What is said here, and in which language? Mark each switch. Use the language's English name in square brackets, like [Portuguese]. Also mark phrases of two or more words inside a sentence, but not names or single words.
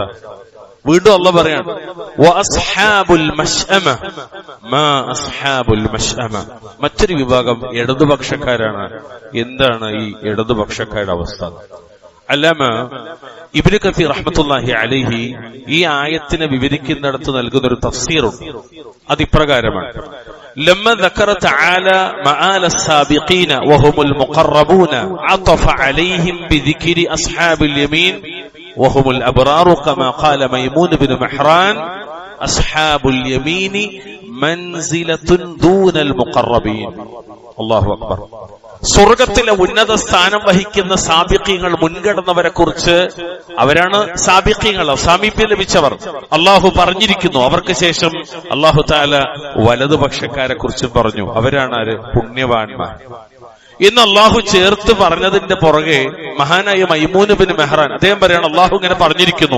[Malayalam] വീണ്ടും അല്ലാഹു പറയാണ്, [Arabic] وأصحاب المشأمة ما أصحاب المشأمة. [Malayalam] മറ്റൊരു വിഭാഗം ഇടതുപക്ഷക്കാരാണ്. എന്താണ് ഈ ഇടതുപക്ഷക്കാരുടെ അവസ്ഥ? അല്ലാമ ഇബ്നു കസീർ [Arabic] رحمة الله عليه [Malayalam] ഈ ആയത്തിനെ വിവരിക്കുന്നിടത്ത് നൽകുന്ന ഒരു തഫ്സീറുണ്ട്. അതിപ്രകാരമാണ്: [Arabic] لما ذكر تعالى مآل السابقين وهم المقربون عطف عليهم بذكر أصحاب اليمين وهم الأبرار كما قال ميمون بن مهران أصحاب اليمين منزلة دون المقربين. الله أكبر. [Malayalam] സ്വർഗത്തിലെ ഉന്നത സ്ഥാനം വഹിക്കുന്ന സാബിഖീങ്ങൾ, മുൻകടന്നവരെ കുറിച്ച്, അവരാണ് സാബിഖീങ്ങൾ, സാമീപ്യം ലഭിച്ചവർ. അള്ളാഹു പറഞ്ഞിരിക്കുന്നു. അവർക്ക് ശേഷം അള്ളാഹു തആല വലതുപക്ഷക്കാരെ കുറിച്ചും പറഞ്ഞു. അവരാണ് ആര്? പുണ്യവാന്മാർ എന്ന് അള്ളാഹു ചേർത്ത് പറഞ്ഞതിന്റെ പുറകെ മഹാനായ മൈമൂൻ ബിൻ മെഹ്റാൻ അദ്ദേഹം പറയാണ്, അള്ളാഹു ഇങ്ങനെ പറഞ്ഞിരിക്കുന്നു.